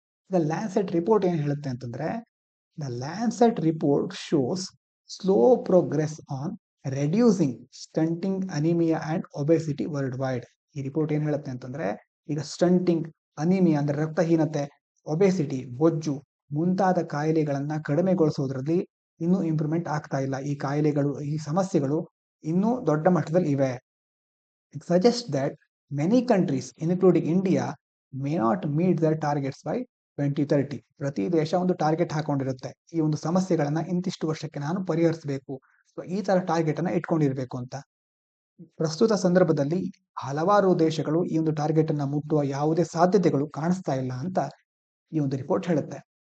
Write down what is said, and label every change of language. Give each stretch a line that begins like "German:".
English: the Lancet report
Kannada: ಏನ್ ಹೇಳುತ್ತೆ ಅಂತಂದ್ರೆ
English: The Lancet report shows slow progress on reducing stunting, anaemia and obesity worldwide.
Kannada: ಈ report ಏನ್ ಹೇಳುತ್ತೆ ಅಂತಂದ್ರೆ ಈಗ ಸ್ಟಂಟಿಂಗ್, ಅನಿಮಿಯಾ ಅಂದ್ರೆ ರಕ್ತಹೀನತೆ, ಒಬೆಸಿಟಿ ಬೊಜ್ಜು ಮುಂತಾದ ಕಾಯಿಲೆಗಳನ್ನ ಕಡಿಮೆಗೊಳಿಸೋದ್ರಲ್ಲಿ ಇನ್ನೂ ಇಂಪ್ರೂವ್ಮೆಂಟ್ ಆಗ್ತಾ ಇಲ್ಲ. ಈ ಕಾಯಿಲೆಗಳು, ಈ ಸಮಸ್ಯೆಗಳು ಇನ್ನೂ ದೊಡ್ಡ ಮಟ್ಟದಲ್ಲಿ ಇವೆ.
English: It suggests that many countries, including India, may not meet their targets by 2030.
Kannada: ಪ್ರತಿ ದೇಶ ಒಂದು ಟಾರ್ಗೆಟ್ ಹಾಕೊಂಡಿರುತ್ತೆ, ಈ ಒಂದು ಸಮಸ್ಯೆಗಳನ್ನ ಇಂತಿಷ್ಟು ವರ್ಷಕ್ಕೆ ನಾನು ಪರಿಹರಿಸಬೇಕು, ಈ ತರ ಟಾರ್ಗೆಟ್ ಅನ್ನ ಇಟ್ಕೊಂಡಿರ್ಬೇಕು ಅಂತ. ಪ್ರಸ್ತುತ ಸಂದರ್ಭದಲ್ಲಿ ಹಲವಾರು ದೇಶಗಳು ಈ ಒಂದು ಟಾರ್ಗೆಟ್ ಅನ್ನ ಮುಟ್ಟುವ ಯಾವುದೇ ಸಾಧ್ಯತೆಗಳು ಕಾಣಿಸ್ತಾ ಇಲ್ಲ ಅಂತ ಈ ಒಂದು ರಿಪೋರ್ಟ್ ಹೇಳುತ್ತೆ.